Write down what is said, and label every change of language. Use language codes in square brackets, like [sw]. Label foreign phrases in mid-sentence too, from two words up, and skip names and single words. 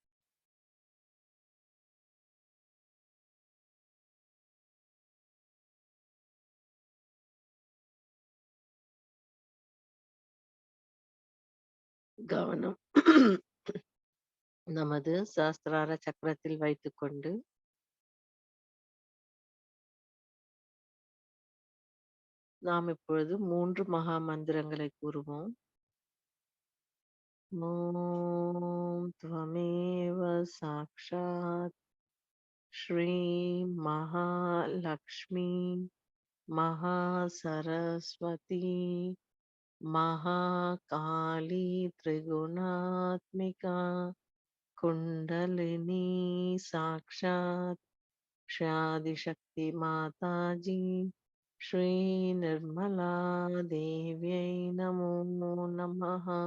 [ta] கவனம் நமது சஹஸ்ரார சக்கரத்தில் வைத்துக்கொண்டு நாம் இப்பொழுது 3 மகா மந்திரங்களை கூறுவோம். [sa] ॐ त्वमेव साक्षात् श्री महालक्ष्मी महा सरस्वती महाकाली त्रिगुणात्मिका कुंडलिनी साक्षात श्री माता जी श्री निर्मला देव्यै नमो नमः.